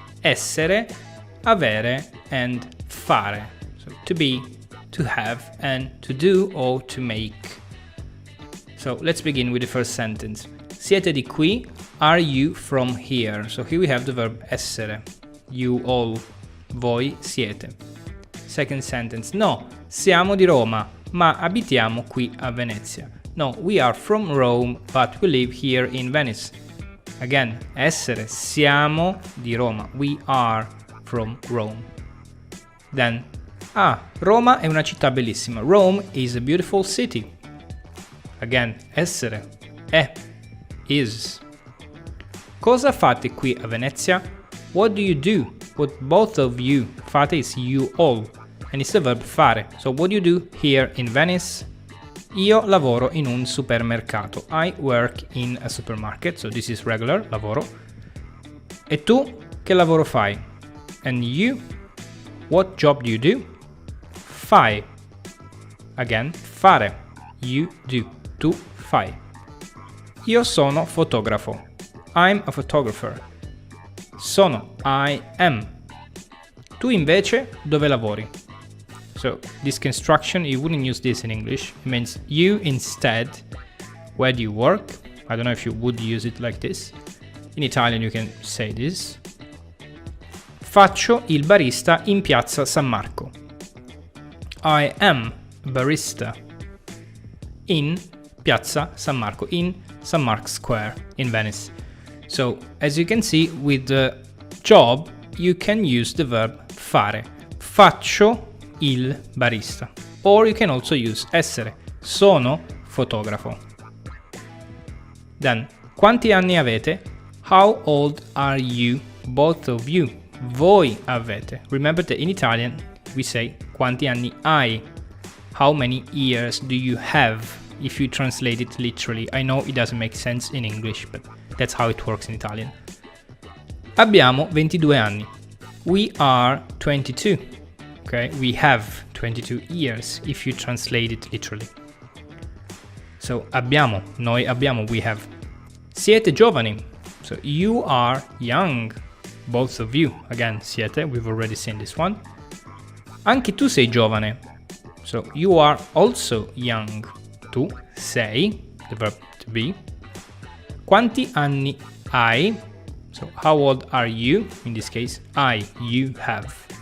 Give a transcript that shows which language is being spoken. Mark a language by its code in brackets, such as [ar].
[it] Essere, avere, and fare. [en] So to be, to have, and to do or to make. So let's begin with the first sentence. [it] Siete di qui? [en] Are you from here? So here we have the verb essere. You all. [it] Voi siete. [en] Second sentence. [it] No, siamo di Roma, ma abitiamo qui a Venezia. [en] No, we are from Rome, but we live here in Venice. Again, essere, [it] siamo di Roma. [en] We are from Rome. [it] Then, Roma è una città bellissima. [en] Rome is a beautiful city. Again, essere, è, is. [it] Cosa fate qui a Venezia? [en] What do you do? What both of you. Fate is you all. And it's the verb fare. So what do you do here in Venice? [it] Io lavoro in un supermercato. [en] I work in a supermarket. So this is regular, lavoro. [it] E tu che lavoro fai? [en] And you? What job do you do? Fai. Again, fare. You do. [it] Tu fai. Io sono fotografo. [en] I'm a photographer. Sono. I am. [it] Tu invece dove lavori? [en] So this construction, you wouldn't use this in English. It means you instead. Where do you work? I don't know if you would use it like this. In Italian you can say this. [it] Faccio il barista in piazza San Marco. [en] I am a barista in piazza San Marco, in San Marco Square in Venice. So as you can see, with the job you can use the verb fare. [it] Faccio il barista. [en] Or you can also use essere. [it] Sono fotografo. Then, quanti anni avete? [en] How old are you? Both of you. [it] Voi avete. [en] Remember that in Italian we say [it] quanti anni hai. [en] How many years do you have? If you translate it literally. I know it doesn't make sense in English, but that's how it works in Italian. [it] Abbiamo 22 anni. [en] We are 22. Okay, we have 22 years if you translate it literally. So [it] abbiamo, noi abbiamo, [en] we have. [it] Siete giovani. [en] So you are young. Both of you. Again, siete, we've already seen this one. [it] Anche tu sei giovane. [en] So you are also young. [it] Tu sei, [en] the verb to be. [it] Quanti anni hai? [en] So how old are you? In this case, you have.